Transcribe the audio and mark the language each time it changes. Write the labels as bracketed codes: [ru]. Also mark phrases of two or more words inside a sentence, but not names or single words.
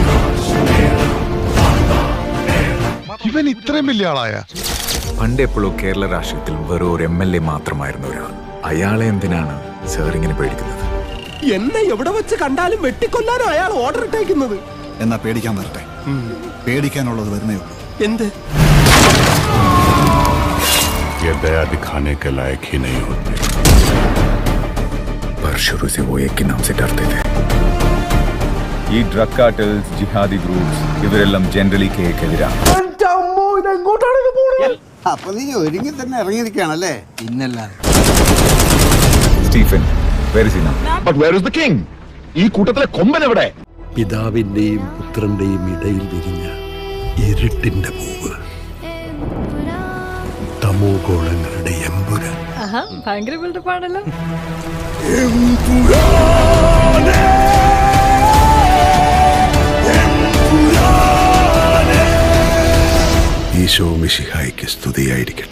[ml] ഇവൻ ഇത്രയും വലിയ ആളായ പണ്ടെപ്പോഴോ കേരള രാഷ്ട്രീയത്തിൽ വെറും ഒരു MLA മാത്രമായിരുന്ന ഒരാൾ. അയാളെ എന്തിനാണ് സാർ ഇങ്ങനെ പേടിക്കുന്നത്? എന്നെ എവിടെ വെച്ച് കണ്ടാലും വെട്ടിക്കൊല്ലാനോ അയാൾ ഓർഡർ ഇട്ടേക്കുന്നത്. എന്നാ പേടിക്കാൻ വരട്ടെ. പേടിക്കാനുള്ളത് വരുന്നേ ഉള്ളൂ. എന്ത് [hi] ये दया दिखाने के लायक ही नहीं होते। पर शुरू से वो एक के नाम से डरते थे. [ml] ഈ [en] drug cartels, jihadi groups [ml] ഇവരെല്ലാം ജനറലി കേക്കെതിരാണ്. അപ്പൊ നീ ഒരുങ്ങി തന്നെ ഇറങ്ങിയിരിക്കുകയാണല്ലേ? പിന്നല്ലാതെ. സ്റ്റീഫൻ, [en] where is he now? But where is the king? [ml] ഈ കൂട്ടത്തിലെ കൊമ്പൻ എവിടെ? പിതാവിന്റെയും പുത്രന്റെയും ഇടയിൽ വിരിഞ്ഞ ഇരുട്ടിന്റെ പൂവ്, തമോഗോളങ്ങളുടെ എമ്പുരാൻ. ഭയങ്കര ബിൽഡപ്പാണല്ലോ. ഈശോ മിശിഹായ്ക്ക് സ്തുതിയായിരിക്കട്ടെ.